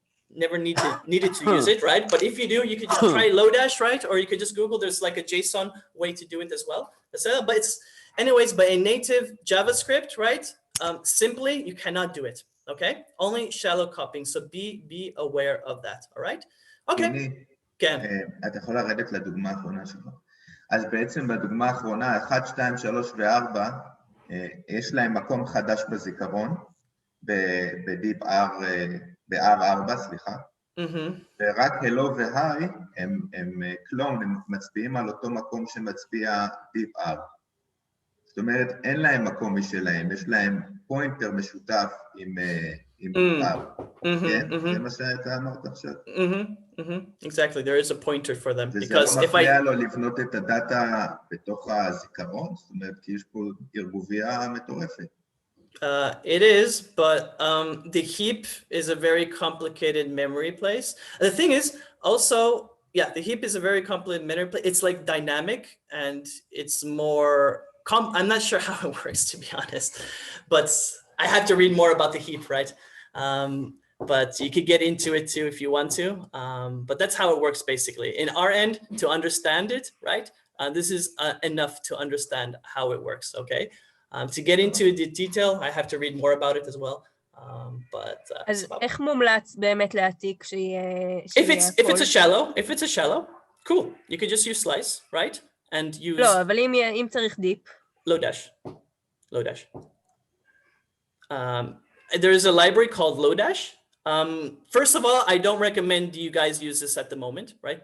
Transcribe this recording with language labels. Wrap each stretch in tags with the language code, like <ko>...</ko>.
<en>Never needed to use it, right? But if you do, you could just try Lodash, right? Or you could just Google, there's like a JSON way to do it as well. But it's, anyways, by a native JavaScript, right? Simply, you cannot do it, okay? Only shallow copying, so be aware of that, all right?</en> <he>אוקיי, כן. אתה יכול לרדת לדוגמה האחרונה שלך. אז בעצם בדוגמה האחרונה, 1, 2, 3 ו-4, יש להם מקום חדש בזיכרון, ב-deep R, ב-R4, סליחה. ורק hello ו-hi הם קלון, הם מצביעים על אותו מקום שמצביע deep R. זאת אומרת, אין להם מקום משלהם, יש להם פוינטר משותף עם R. זה מה שאתה אמרת עכשיו.</he> <en>Exactly, there is a pointer for them. because if I...</en> <he>לו לבנות את הדאטה בתוך הזיכרון, זאת אומרת, כי יש פה ערבוביה מטורפת.</he> <en>It is, but the heap is a very complicated memory place. The thing is, also, yeah, the heap is a very complicated memory place. It's like dynamic, and it's more... I'm not sure how it works, to be honest, but I have to read more about the heap, right? But you could get into it too if you want to. But that's how it works basically. In our end, to understand it, right? This is enough to understand how it works, okay? To get into the detail, I have to read more about it as well. But</en> <he>אז איך מומלץ באמת להעתיק שיהיה...</he> <en>If it's a shallow, cool. You could just use slice, right? And use...</en> <he>לא, אבל אם צריך דיפ.</he> <en>Lodash. There is a library called Lodash. First of all, I don't recommend you guys use this at the moment, right?</en>